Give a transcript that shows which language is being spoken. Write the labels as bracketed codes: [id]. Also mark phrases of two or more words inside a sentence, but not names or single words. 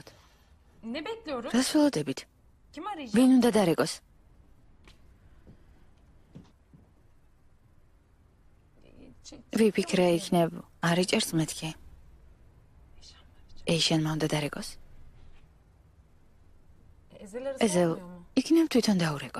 [tr] Ne bekliyoruz? [ka] რას ველოდებით? [tr] Kim arayacak? [ka] ვინ უნდა დარეკოს? ვიფიქრე იქნებ არ იჭერს მეთქი. ეიშენმა უნდა დარეკოს? ეზელ, იქნებ თვითონ დაურეკო.